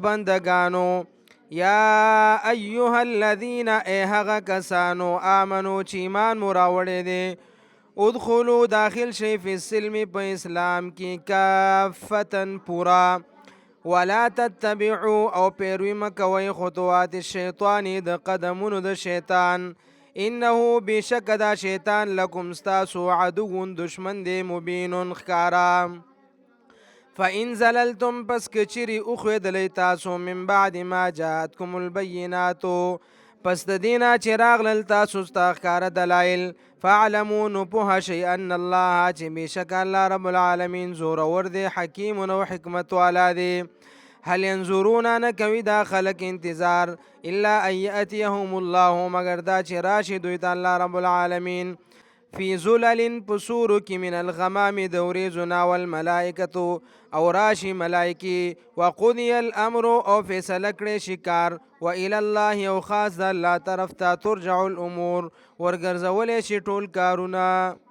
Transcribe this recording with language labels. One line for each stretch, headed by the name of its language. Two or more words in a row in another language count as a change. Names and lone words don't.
Pashto: بندگانو
Arabic: یا ایها الذین
Pashto: ای هغه کسانو آمنو چې ایمان مو راوړی دی ادخلوا داخل شئ
Arabic: فی السلم
Pashto: په اسلام کې کافتن پورا
Arabic: ولا تتبعوا
Pashto: او پیروي مکوي
Arabic: خطوات الشیطان
Pashto: د قدمونو د شیطان انه بشک دا شیطان لکم ستاسو عدو دشمن دی مبین خکارا
Arabic: فإن زللتم
Pashto: پس کچری اخویدلی تاسو
Arabic: من بعد ما جاءتكم البینات
Pashto: پس د دینا چې راغلل تاسو ستا ښکاره دلایل فاعلموا نو پوه شئ
Arabic: ان الله
Pashto: چې بېشک الله
Arabic: رب العالمین
Pashto: زورور دی حکیم او حکمت والا دی هل ينظرون نه کوي دا خلک انتظار
Arabic: الا ان یاتیهم الله
Pashto: مگر دا چې راشي دوی ته الله
Arabic: رب العالمین فی ظلل
Pashto: پسورو کې
Arabic: من الغمام
Pashto: د وریځو والملائکة او راشي ملائکی
Arabic: وقضی الامر
Pashto: او فیصله کړی شي کار
Arabic: والى الله
Pashto: او خاص د الله طرف ته
Arabic: ترجع الامور
Pashto: ورګرځولی شي ټول کارونه